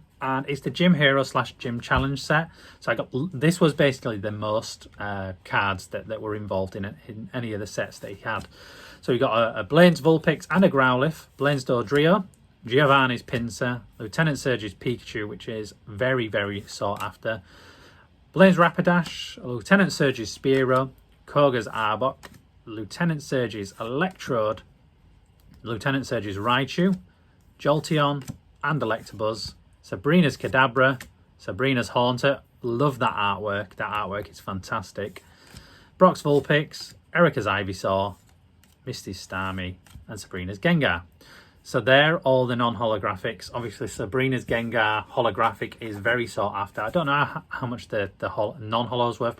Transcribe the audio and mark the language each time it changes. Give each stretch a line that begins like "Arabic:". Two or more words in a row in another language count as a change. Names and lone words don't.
English: And it's the Gym Hero / Gym Challenge set. So I got, this was basically the most cards that were involved in any of the sets that he had. So we got a Blaine's Vulpix and a Growlithe, Blaine's Dodrio, Giovanni's Pinsir, Lieutenant Surge's Pikachu, which is very, very sought after, Blaine's Rapidash, Lieutenant Surge's Spearow, Koga's Arbok, Lieutenant Surge's Electrode, Lieutenant Surge's Raichu, Jolteon and Electabuzz, Sabrina's Kadabra, Sabrina's Haunter. Love that artwork. That artwork is fantastic. Brock's Vulpix, Erica's Ivysaur, Misty's Starmie, and Sabrina's Gengar. So they're all the non-holographics. Obviously, Sabrina's Gengar holographic is very sought after. I don't know how much the non-holo's worth.